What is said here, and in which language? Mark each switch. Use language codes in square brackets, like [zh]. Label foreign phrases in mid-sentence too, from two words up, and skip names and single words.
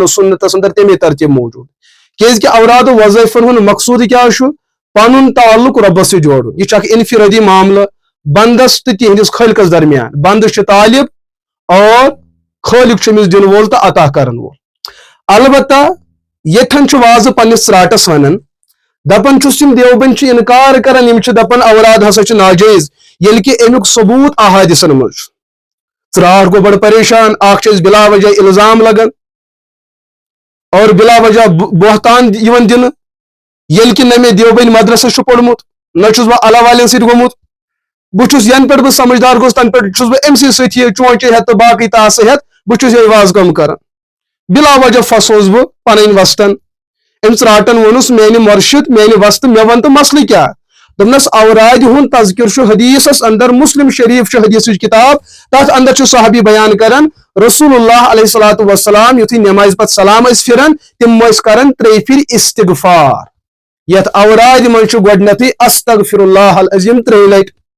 [ks] سنتس اندر تمے ترتیٖب موجوٗد کیازِ کہِ اوراد و وظیفن ہُنٛد مقصوٗد کیاہ چھُ پنُن تعلق رۄبس سۭتۍ جوڑُن یہِ چھُ اکھ انفرٲدی معاملہٕ بندس تہٕ تِہنٛدِس خٲلقس درمیان بندٕ چھُ طالب اور خٲلق چھُ أمِس دِنہٕ وول تہٕ عطا کرن وول البتہ ییٚتھن چھُ واضح پننِس ژرٛاٹس ونان دپان چھُس یِم دیوبند چھِ انکار کران یِم چھِ دپان اوراد ہسا چھُ ناجٲیز ییٚلہِ کہِ امیُک ثبوٗت احادِثن منٛز چھُ ژرٛاٹھ گوٚو بڑٕ پریشان اکھ چھِ أسۍ بلا وجہ الزام لگان اور بلا وجہ بہتان یِوان دِنہٕ ییٚلہِ کہِ نہ مےٚ دیوبند مدرسس چھُ پوٚرمُت نہ چھُس بہٕ اللہ والٮ۪ن سۭتۍ گوٚمُت بہٕ چھُس ینہٕ پٮ۪ٹھ بہٕ سمجھدار گوٚوُس تنہٕ پٮ۪ٹھ چھُس بہٕ أمسٕے سۭتۍ یہِ چونچہِ ہٮ۪تھ تہٕ باقٕے تاسہٕ ہٮ۪تھ بہٕ چھُس یہے واز کٲم کران بلا وجہ پھسوس بہٕ پنٕنۍ وستن أمۍ ژرٛاٹن ووٚنُس میانہِ مرشد میانہِ وستہٕ مےٚ ون تہٕ مسلہٕ کیاہ دوٚپنس اورادِ ہُنٛد تذکر چھُ حدیثس اندر مسلم شریف چھُ حدیثٕچ کتاب تتھ اندر چھُ صحابی بیان کران [ar] رسول اللہ علیہ الصلوۃ والسلام [ks] یُتھُے نٮ۪مازِ پتہٕ سلام ٲسۍ پھران تِم ٲسۍ کران 3 پھِرِ استغفار یتھ اورادِ منٛز چھُ گۄڈنیتھٕے [ar] استغفر اللہ العظیم [ks] 3 لٹہِ